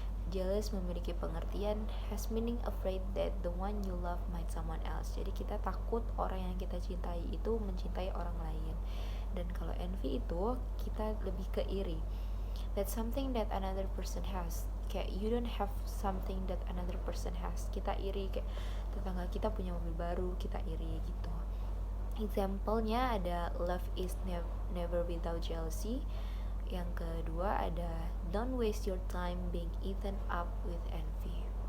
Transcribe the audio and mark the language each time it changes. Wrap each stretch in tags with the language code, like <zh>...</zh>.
<en>Jealous</en> <id>memiliki pengertian</id> <en>has meaning afraid that the one you love might someone else.</en> <id>Jadi kita takut orang yang kita cintai itu mencintai orang lain. Dan kalau envy itu kita lebih ke iri.</id> <en>That's something that another person has. Kayak you don't have something that another person has.</en> <id>Kita iri, kayak tetangga kita punya mobil baru, kita iri gitu. Example-nya ada</id> <en>love is never without jealousy.</en> <id>Yang kedua ada</id> <en>don't waste your time being eaten up with envy.</en>